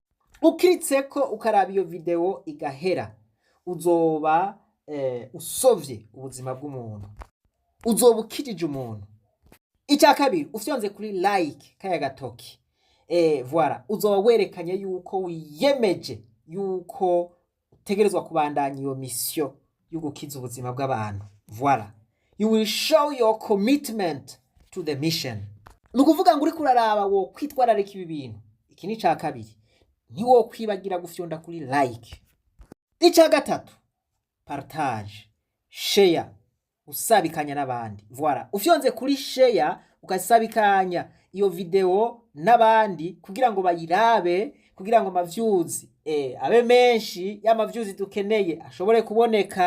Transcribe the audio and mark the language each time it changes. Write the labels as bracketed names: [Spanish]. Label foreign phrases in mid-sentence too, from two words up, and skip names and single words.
[Rundi] Ukiritseko ukaraba iyo video igahera, uzoba usovye ubuzima bw'umuntu, uzoba ukijije umuntu. Icya kabiri, ufyonze kuri like kaya gatoki, voilà, uzoba werekanye yuko wiyemeje yuko utegerezwa kubandanya iyo mission yo gukiza ubuzima bw'abantu. Voilà, [English] you will show your commitment to the mission. [Rundi] Nukuvuga ngo uri kuraraba wo kwitwararika ibi bintu. Iki ni ca kabiri, ntiwo kwibagira gufyonda kuri like. Icya gatatu, partage, share, usabikanya n'abandi. Voilà, ufyonze kuri share ukasabikanya iyo video n'abandi kugira ngo bayirabe, kugira ngo amavyuzi abe menshi, ya mavyuzi dukeneye ashobore kuboneka.